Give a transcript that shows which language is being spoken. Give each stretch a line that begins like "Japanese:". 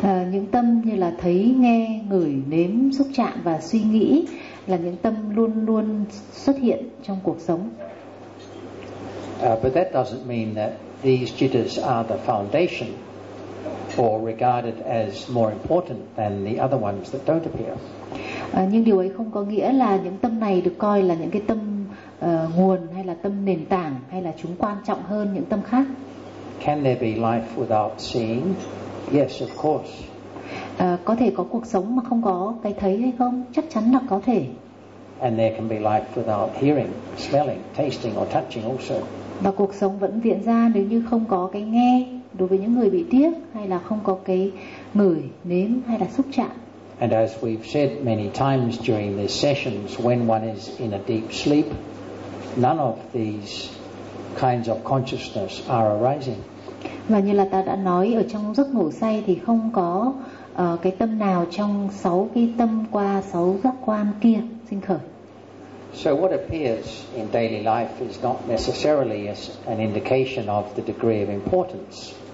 Vietnamese: Những tâm như là thấy, nghe, ngửi, nếm, xúc chạm và suy nghĩ là những tâm luôn luôn xuất hiện trong cuộc sống.
English: But that doesn't mean that these jitters are the foundation or regarded as more important than the other ones that don't appear.
Vietnamese: Nhưng điều ấy không có nghĩa là những tâm này được coi là những cái tâm nguồn hay là tâm nền tảng hay là chúng quan trọng hơn những tâm khác.
English: Can there be life without seeing? Yes, of course.
Vietnamese: Có thể có cuộc sống mà không có cái thấy hay không? Chắc chắn là có thể.
English: And there can be life without hearing, smelling, tasting or touching also.
Vietnamese: Và cuộc sống vẫn diễn ra nếu như không có cái nghe đối với những người bị điếc, hay là không có cái ngửi, nếm hay là xúc chạm.
English: And as we've said many times during these sessions, when one is in a deep sleep, none of these kinds of consciousness are arising.
Vietnamese: Và như là ta đã nói, ở trong giấc ngủ say thì không có cái tâm nào trong sáu cái tâm qua sáu giác quan kia sinh khởi.
English: So what appears in daily life is not necessarily an indication of the degree of importance.